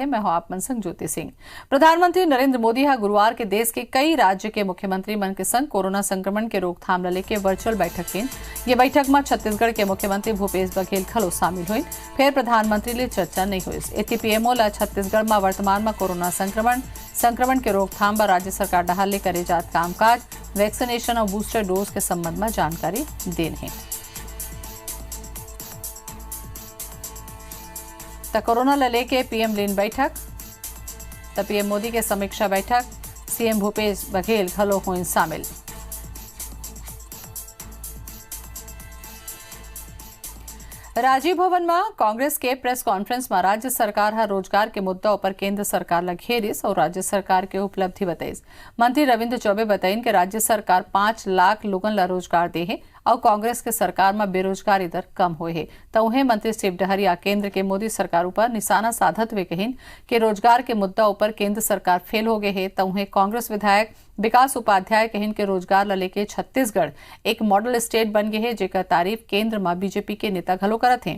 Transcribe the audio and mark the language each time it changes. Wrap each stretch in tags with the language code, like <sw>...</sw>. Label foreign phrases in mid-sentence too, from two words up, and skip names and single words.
<hne>मैं हूं आप मन संग ज्योति सिंह। प्रधानमंत्री नरेंद्र मोदी हा गुरुवार के देश के कई राज्य के मुख्यमंत्री मन के संग कोरोना संक्रमण के रोकथाम ल लेके वर्चुअल बैठक कीन। ये बैठक में छत्तीसगढ़ के मुख्यमंत्री भूपेश बघेल खलो शामिल हुई। फिर प्रधानमंत्री ले चर्चा नहीं हुई। एथी पीएमओ ला छत्तीसगढ़ में वर्तमान में कोरोना संक्रमण के रोकथाम व राज्य सरकार डहाल ले करे जात कामकाज, वैक्सीनेशन और</hne> <en>booster dose</en> <hne>के संबंध में जानकारी देन है। कोरोना ल लेके पीएम लेन बैठक, पीएम मोदी के समीक्षा बैठक, सीएम भूपेश बघेल खलो हुई शामिल। राजीव भवन में कांग्रेस के</hne> <en>press conference</en> <hne>में राज्य सरकार हर रोजगार के मुद्दा पर केंद्र सरकार ला घेरिस और राज्य सरकार के उपलब्धि बताइस। मंत्री रविंद्र चौबे बताइन कि राज्य सरकार 5 लाख लोगन ला रोजगार दे है और कांग्रेस के सरकार में बेरोजगारी दर कम हुए है। तो उन्हें मंत्री शिव डहरिया केंद्र के मोदी सरकार ऊपर निशाना साधत हुए कहिन कि रोजगार के मुद्दा ऊपर केंद्र सरकार फेल हो गए है। तो उन्हें कांग्रेस विधायक विकास उपाध्याय कहिन के रोजगार ला लेके छत्तीसगढ़ एक</hne> <en>model state</en> <hne>बन गए है, जेकर तारीफ केंद्र में बीजेपी के नेता घलो करत हैं।</hne>